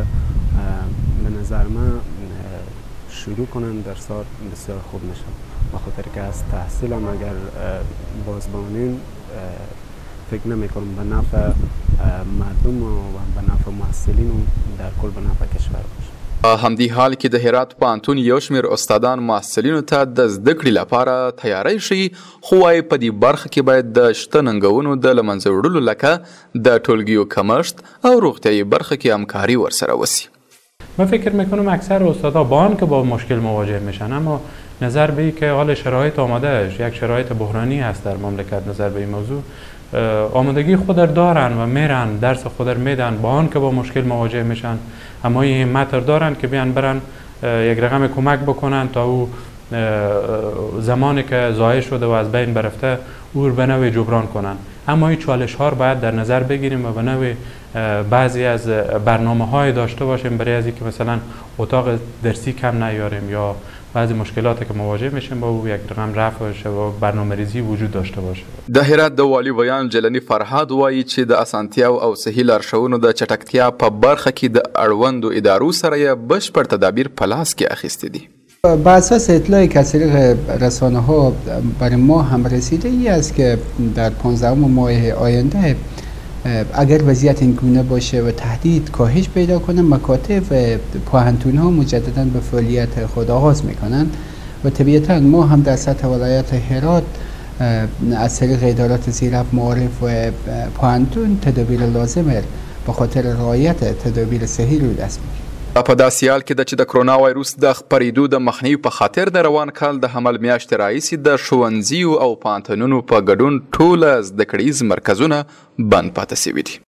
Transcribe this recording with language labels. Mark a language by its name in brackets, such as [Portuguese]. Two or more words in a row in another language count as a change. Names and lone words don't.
[Persian] به نظر من شروع کنن درس‌ها بسیار خوب میشه، بخاطر که از تحصیل هم اگر بازبانیم فکر نمی‌کنم به نفع مردم و به نفع محصلین و در کل به نفع کشور باشه. [Pashto] همدې حال کې د هرات پوهنتون یو شمېر استادان محصلینو ته د زده کړې لپاره تیاری ښیي، خو وايي په دې برخه کې باید د شته ننګونو د له منځه وړلو لکه د ټولګیو کمښت او روغتیایي برخه کې همکاری ورسره وسي. [Persian] من فکر میکنم اکثر استادا با آن که با مشکل مواجه میشن اما نظر به که حال شرایط آمادهش یک شرایط بحرانی هست در مملکت، نظر به این موضوع آمادگی خود دارن و میرن درس خود میدن با آن که با مشکل مواجه میشن، اما این همت دارن که بیان برن یک رقم کمک بکنن تا او زمانی که ضایع شده و از بین برفته او رو به نوعی جبران کنن. اما این چالش ها رو باید در نظر بگیریم و به نوعی بعضی از برنامه های داشته باشیم برای از اینکه مثلا اتاق درسی کم نیاریم یا بعضی مشکلاتی که مواجه میشیم با او یک رقم رفع شه و برنامه‌ریزی وجود داشته باشه. [Pashto] د هرات د والي ویان جلنی فرهاد وایي چې د اسانتیاو او صحي لارښوونو د چټکتیا په برخه کې د اړوندو ادارو سره یې بشپړ تدابیر په لاس کې اخیستي دي. [Persian] با اساس اطلاعی که از طریق رسانه ها برای ما هم رسیده ای است که در 15 ماه آینده اگر وضعیت این گونه باشه و تهدید کاهش پیدا کنه، مکاتب و پوهنتون ها مجددا به فعالیت خود آغاز میکنن و طبیعتا ما هم در سطح ولایت هرات از طریق ادارات زیراب معارف و پوهنتون تدابیر لازم به خاطر رعایت تدابیر صحی رو دست میگیریم. [Pashto] په داسې حال کې ده چې د کرونا وایروس د خپرېدو د مخنیوي په خاطر د روان کال د حمل میاشتې راهیسې د ښوونځیو او پوهنتونونو په ګډون ټوله زده کړیز مرکزونه بند پاتې شوي دي.